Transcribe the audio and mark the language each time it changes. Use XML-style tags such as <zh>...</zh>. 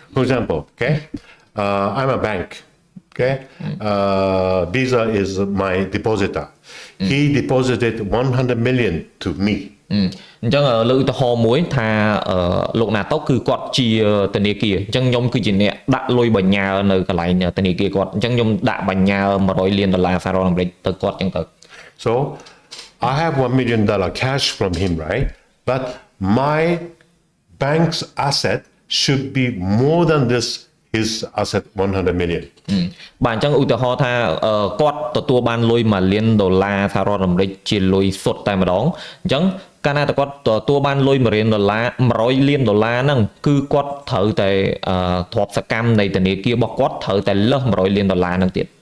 <en>For example, okay, I'm a bank. Okay, Visa is my depositor. He deposited 100 million to me.</en> <km>អញ្ចឹងលើកឧទាហរណ៍មួយថាលោកណាតុកគឺគាត់ជាធនាគារអញ្ចឹងខ្ញុំគឺជាអ្នកដាក់លុយបញ្ញើនៅកន្លែងធនាគារគាត់អញ្ចឹងខ្ញុំដាក់បញ្ញើ$100 លានសហរដ្ឋអាមេរិកទៅគាត់អញ្ចឹងទៅ</km> <en>So I have $1 million cash from him, right? But my bank's asset should be more than his asset 100 million.</en> <km>បាទអញ្ចឹងឧទាហរណ៍ថាគាត់ទទួលបានលុយ$1 លានសហរដ្ឋអាមេរិកជាលុយសុទ្ធតែម្ដងអញ្ចឹងកាលណាតែគាត់ទទួលបានលុយ$100 លានហ្នឹងគឺគាត់ត្រូវតែទ្រព្យសកម្មនៃធនាគាររបស់គាត់ត្រូវតែលើស$100 លានហ្នឹងទៀត</km>